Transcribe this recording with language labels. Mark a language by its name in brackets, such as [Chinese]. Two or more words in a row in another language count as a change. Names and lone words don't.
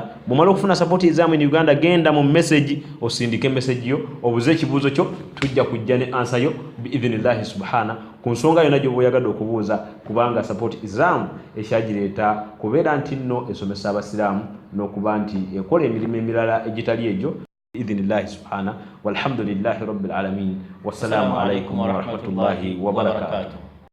[Ganda] Bw'omala okufuna Support Islam in Uganda, genda mu message osindike message yo, obuze ekibuuzo kyo, tujja kujja ne answer yo [Arabic] بإذن الله سبحانه [Ganda] ku nsonga yonna gy'oba oyagadde okubuuza, kubanga Support Islam ekyagireeta kubeera nti nno esomesa abasiraamu n'okuba nti ekola emirimu emirala egitali egyo [Arabic] بإذن الله سبحانه. والحمد لله رب العالمين والسلام عليكم ورحمة الله وبركاته.